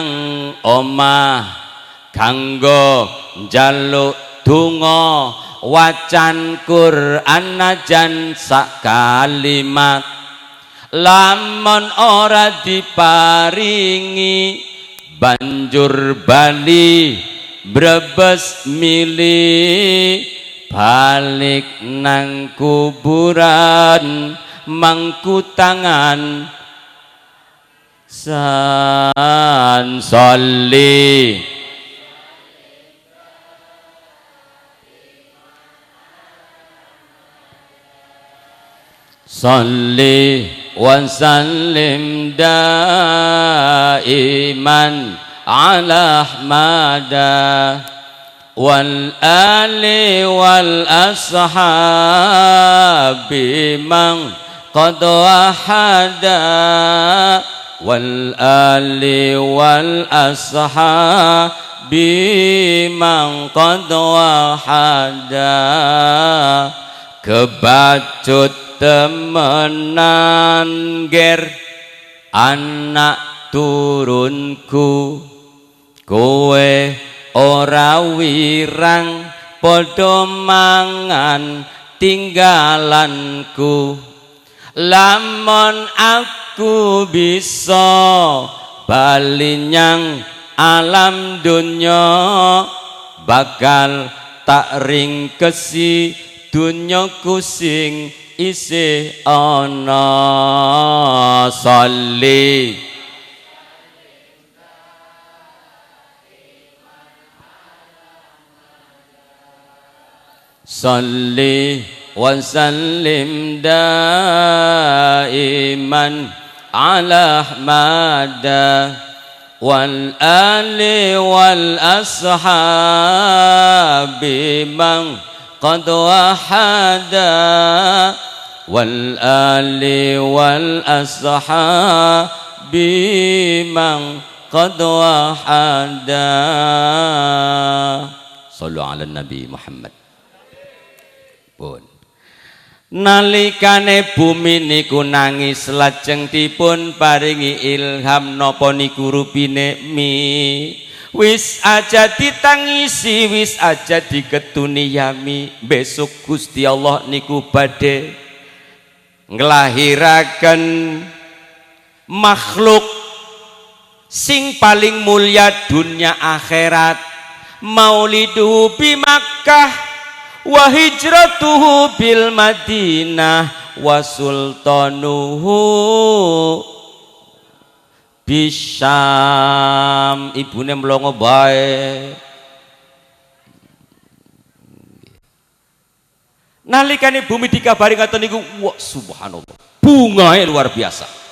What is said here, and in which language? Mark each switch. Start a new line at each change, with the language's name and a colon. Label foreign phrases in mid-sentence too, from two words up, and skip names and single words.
Javanese: omah kanggo njaluk donga wacan Quran najan sak kalimat lamun ora diparingi banjur bali brebes milih balik nang kuburan mangku tangan
Arabic: سن صل صل وسلم دائما على أحمد والآل والأصحاب من قد وحدا والآل وال الأصحاب من قد وحدا kebacut
Javanese: temenan ger anak turunku kowe ora wirang padha mangan tinggalanku lamun aku bisa bali nyang alam dunya bakal tak ringkesi dunyaku sing isih ana
Arabic: صل صل وسلم دائما على أحمد والآل وال الأصحاب من قد وحدا والآل والأصحاب من قد وحدا. صلوا على النبي محمد.
Javanese: Pun nalikane bumi niku nangis lajeng dipun paringi ilham napa niku rupine mi wis aja ditangisi wis aja digetuni yami besok Gusti Allah niku badhe nglahiraken makhluk sing paling mulia dunia akhirat
Arabic: مولده بمكة وهجرته بالمدينة وسلطانه بالشام.
Javanese: Ibune mlongo bae. Nalikane bumi dikabari ngaten niku, wah subhanallah, bungae luar biasa.